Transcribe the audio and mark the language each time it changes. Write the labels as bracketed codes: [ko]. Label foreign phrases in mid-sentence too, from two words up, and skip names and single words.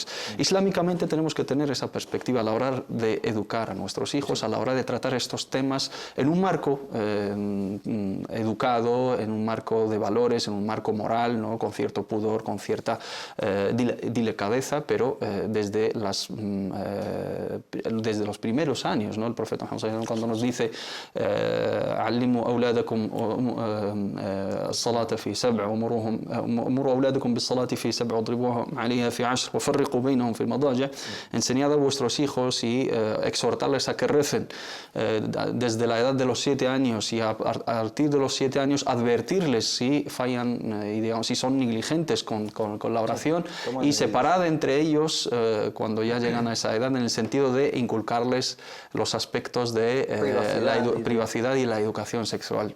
[es] Islámicamente tenemos que tener esa perspectiva a la hora de educar a nuestros hijos, a la hora de tratar estos temas en un marco educado, en un marco de valores, en un marco moral, ¿no? Con cierto pudor, con cierta delicadeza, pero desde los primeros años, ¿no? El profeta Muhammad cuando nos dice [ar] علموا أولادكم الصلاة في 7 ومروا أولادكم بالصلاة في 7 واضربوهم عليها في 10 وفرقوا بينهم في المضاجع, [es] enseñad a vuestros hijos y exhortarles a que recen desde la edad de los 7 años, y a partir de los 7 años advertirles si fallan y digamos, si son negligentes con la oración, y separad entre ellos cuando ya llegan a esa edad, en el sentido de inculcarles los aspectos de privacidad y la educación sexual.